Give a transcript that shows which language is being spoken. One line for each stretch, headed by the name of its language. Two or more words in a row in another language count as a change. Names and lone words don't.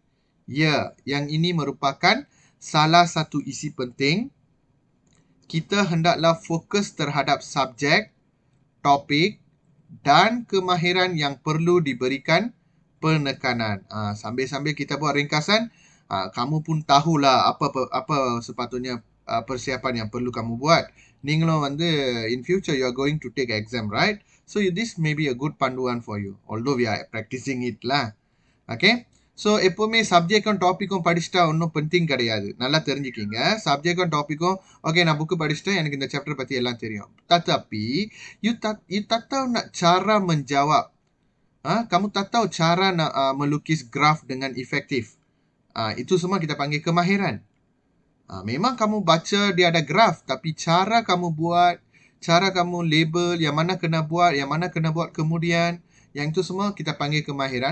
Malay: Ya, yang ini merupakan salah satu isi penting, kita hendaklah fokus terhadap subjek, topik dan kemahiran yang perlu diberikan penekanan. Sambil-sambil kita buat ringkasan, kamu pun tahulah apa sepatutnya persiapan yang perlu kamu buat.
English: Ninglo வந்து in future you are going to take exam, right? So this may be a good panduan for you. Although we are practicing it lah. Okay?
Tamil: ஸோ எப்போவுமே சப்ஜெக்டும் டாப்பிக்கும் படிச்சுட்டா ஒன்றும் பெண்டிங் கிடையாது. நல்லா தெரிஞ்சுக்கிங்க. சப்ஜெக்டும் டாப்பிக்கும் ஓகே நான் புக்கு படிச்சுட்டேன், எனக்கு இந்த சாப்டர் பற்றி எல்லாம் தெரியும்.
English: Tetapi you
Malay: tak tahu nak cara menjawab. Kamu tak tahu cara nak melukis graf dengan efektif. Itu semua kita panggil kemahiran. Memang kamu baca dia ada graf, tapi cara kamu buat, cara kamu label, yang mana kena buat, yang mana kena buat kemudian, yang itu semua kita panggil kemahiran.